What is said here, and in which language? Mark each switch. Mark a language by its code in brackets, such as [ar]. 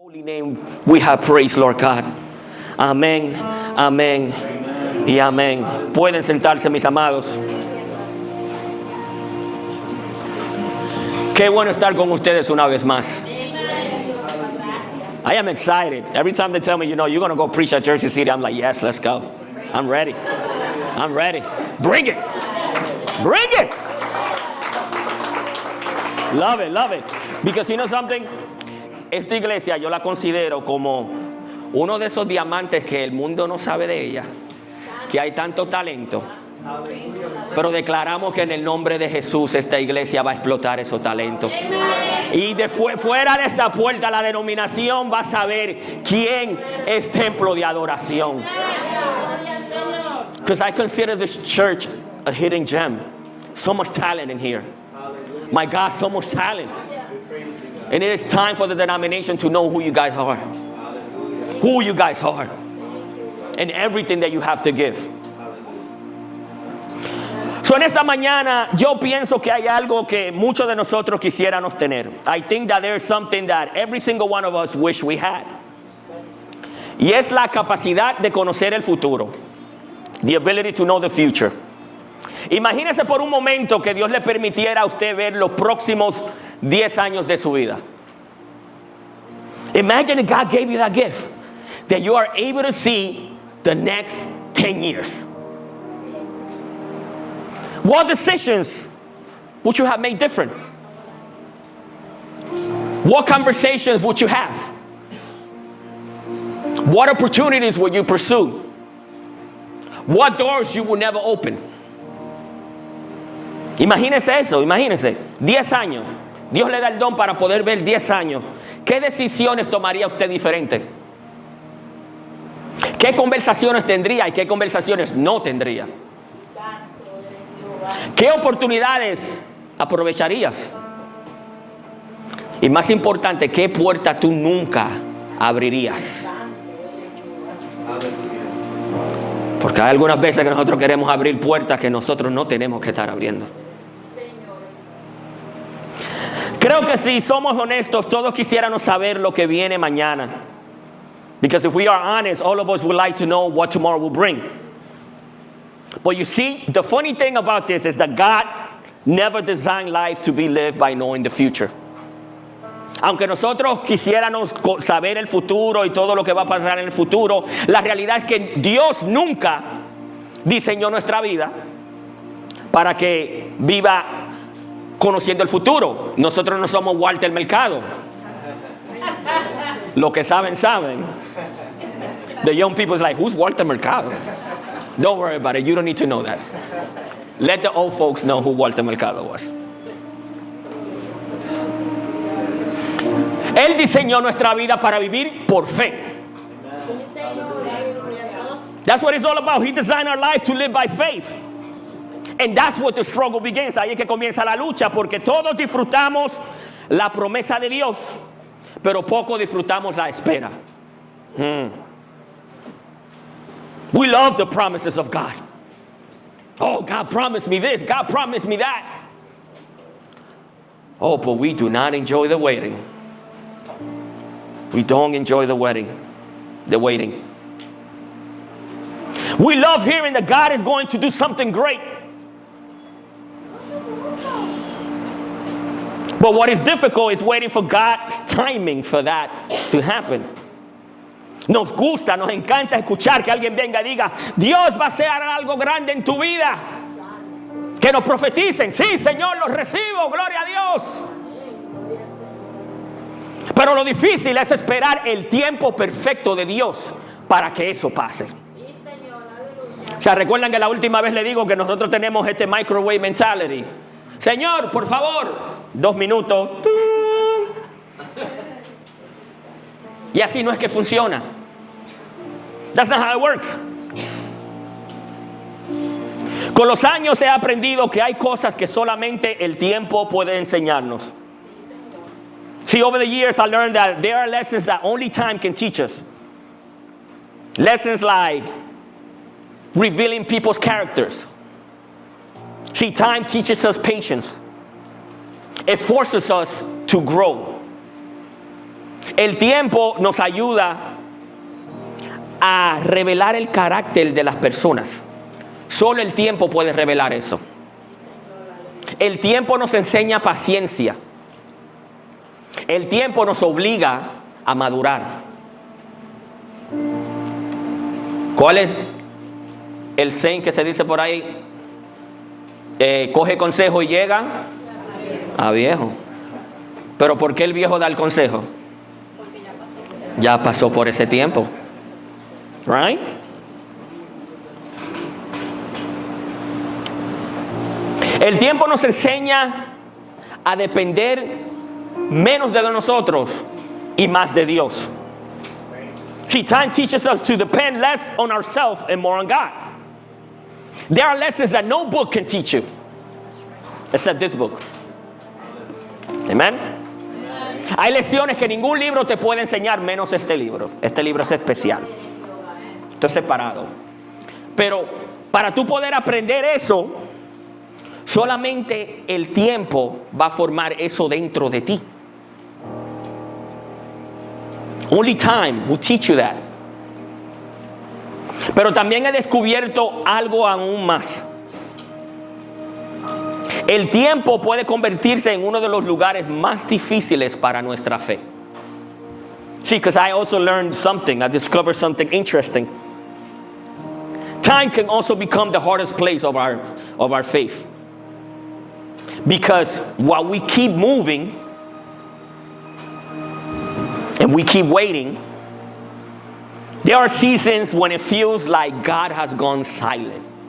[en] holy name we have praised, Lord God. [es] Amén, amén y amén. Pueden sentarse, mis amados. Qué bueno estar con ustedes una vez más. [en] I am excited. Every time they tell me, you're going to go preach at Jersey City, I'm like, yes, let's go. I'm ready. I'm ready. Bring it. Bring it. Love it, love it. Because you know something? [es] Esta iglesia yo la considero como uno de esos diamantes que el mundo no sabe de ella, que hay tanto talento, pero declaramos que en el nombre de Jesús esta iglesia va a explotar esos talentos. Y después, fuera de esta puerta, la denominación va a saber quién es templo de adoración. [en] Because I consider this church a hidden gem. So much talent in here. My God, so much talent. And it is time for the denomination to know who you guys are. Who you guys are. And everything that you have to give. [es] So en esta mañana yo pienso que hay algo que muchos de nosotros quisiéramos tener. [en] I think that there is something that every single one of us wish we had. [es] Y es la capacidad de conocer el futuro. [en] The ability to know the future. [es] Imagínese por un momento que Dios le permitiera a usted ver los próximos 10 años de su vida. [en] Imagine if God gave you that gift, that you are able to see the next 10 years. What decisions would you have made different? What conversations would you have? What opportunities would you pursue? What doors you would never open? [es] Imagínese eso, imagínese, 10 años. Dios le da el don para poder ver 10 años. ¿Qué decisiones tomaría usted diferente? ¿Qué conversaciones tendría y qué conversaciones no tendría? ¿Qué oportunidades aprovecharías? Y más importante, ¿qué puerta tú nunca abrirías? Porque hay algunas veces que nosotros queremos abrir puertas que nosotros no tenemos que estar abriendo. Creo que si somos honestos, todos quisiéramos saber lo que viene mañana. [en] Because if we are honest, all of us would like to know what tomorrow will bring. But you see, the funny thing about this is that God never designed life to be lived by knowing the future. [es] Aunque nosotros quisiéramos saber el futuro y todo lo que va a pasar en el futuro, la realidad es que Dios nunca diseñó nuestra vida para que viva conociendo el futuro. Nosotros no somos Walter Mercado. Lo que saben, saben. [en] The young people is like, who's Walter Mercado? Don't worry about it. You don't need to know that. Let the old folks know who Walter Mercado was. [es] Él diseñó nuestra vida para vivir por fe. [en] That's what it's all about. He designed our life to live by faith. And that's what the struggle begins. [es] Ahí es que comienza la lucha, porque todos disfrutamos la promesa de Dios, pero poco disfrutamos la espera. [en] We love the promises of God. Oh, God promised me this. God promised me that. Oh, but we do not enjoy the waiting. We don't enjoy the waiting. We love hearing that God is going to do something great. But what is difficult is waiting for God's timing for that to happen. [es] Nos gusta, nos encanta escuchar que alguien venga y diga, Dios va a hacer algo grande en tu vida. Que nos profeticen, sí, Señor, los recibo, gloria a Dios. Pero lo difícil es esperar el tiempo perfecto de Dios para que eso pase. O sea, recuerdan que la última vez le digo que nosotros tenemos este [en] microwave mentality. [es] Señor, por favor, 2 minutos. Y así no es que funciona. [en] That's not how it works. [es] Con los años he aprendido que hay cosas que solamente el tiempo puede enseñarnos. [en] See, over the years I learned that there are lessons that only time can teach us. Lessons like revealing people's characters. See, time teaches us patience. It forces us to grow. [es] El tiempo nos ayuda a revelar el carácter de las personas. Solo el tiempo puede revelar eso. El tiempo nos enseña paciencia. El tiempo nos obliga a madurar. ¿Cuál es el saying que se dice por ahí? Coge consejo y llega a viejo. ¿Pero por qué el viejo da el consejo? Porque Ya pasó por ese tiempo. [en] Right? [es] El tiempo nos enseña a depender menos de nosotros y más de Dios. [en] See, time teaches us to depend less on ourselves and more on God. There are lessons that no book can teach you, except this book. Amen. [es] Hay lecciones que ningún libro te puede enseñar, menos este libro. Este libro es especial. Esto es separado. Pero para tú poder aprender eso, solamente el tiempo va a formar eso dentro de ti. [en] Only time will teach you that. [es] Pero también he descubierto algo aún más. El tiempo puede convertirse en uno de los lugares más difíciles para nuestra fe. [en] See, because I also learned something. I discovered something interesting. Time can also become the hardest place of our faith. Because while we keep moving and we keep waiting, there are seasons when it feels like God has gone silent.